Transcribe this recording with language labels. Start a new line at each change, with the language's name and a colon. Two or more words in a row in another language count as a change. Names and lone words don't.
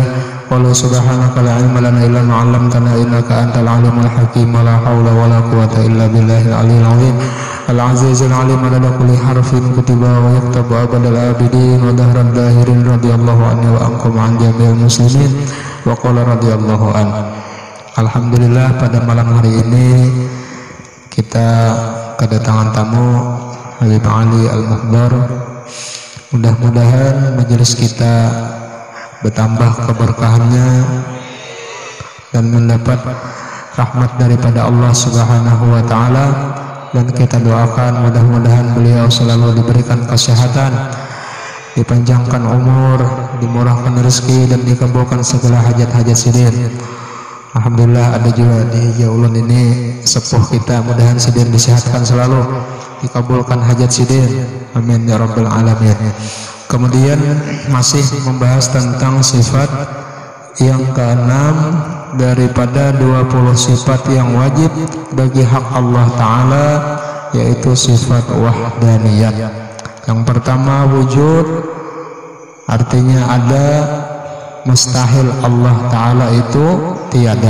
Arabic: قل سبحانك لا علم لنا إلا ما علمتنا إنك أنت العليم الحكيم. لا حول ولا قوة إلا بالله العلي العظيم العزيز العليم على كل حرف كتب ويكتب أبد الآبدين ودهرا داهرين رضي الله عنه وعنكم عن جميع المسلمين وقال رضي الله عن.
Indonesian: Alhamdulillah, pada malam hari ini kita kedatangan tamu Habib Ali Al-Muhdar. Mudah-mudahan majelis kita bertambah keberkahannya dan mendapat rahmat daripada Allah
Arabic: سبحانه وتعالى,
Indonesian: dan kita doakan mudah-mudahan beliau selalu diberikan kesehatan, dipanjangkan umur, dimurahkan rezeki, dan dikabulkan segala hajat-hajat sidin. Alhamdulillah, ada juga di Jaulun ini sepuh kita, mudahan sidin disehatkan selalu, dikabulkan hajat sidin,
Arabic: آمين يا رب العالمين.
Indonesian: Kemudian masih membahas tentang sifat yang keenam daripada 20 sifat yang wajib bagi hak Allah Ta'ala, yaitu sifat wahdaniyat. Yang pertama wujud, artinya ada, mustahil Allah Ta'ala itu tiada.